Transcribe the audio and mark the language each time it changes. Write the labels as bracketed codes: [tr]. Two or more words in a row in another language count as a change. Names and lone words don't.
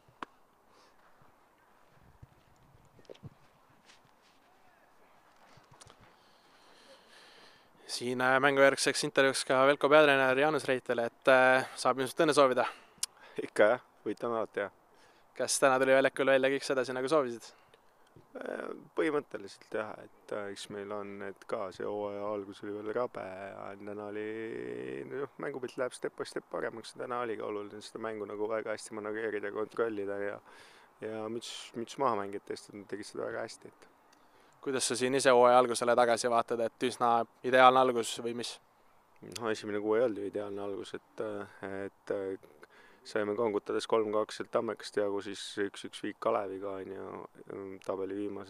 [et] Siin mängu järgseks intervjuuks ka Velko peatreener Jaanus Reitel, et saab ilmselt õnne soovida. Ikka jah, võitan alati jah. Kas täna tuli väljakul välja kõik sedasi nagu soovisid? Põhimõtteliselt jah, et eks meil on, et ka see hooaja algus oli veel rabe ja täna oli, mängupilt läheb [en] step by step [et] paremaks ja täna oli ka oluline seda mängu nagu väga hästi manageerida ja kontrollida ja müts maha mängida, sest nad tegid seda väga hästi. Kuidas sa siin ise hooaja algusele tagasi vaatad, et üsna ideaalne algus või mis? Esimene kuu ei olnud ju ideaalne algus, et saime kongutades 3-2 sealt Tammekast jagu, siis 1-1 viik Kaleviga on ju, tabeli viimased,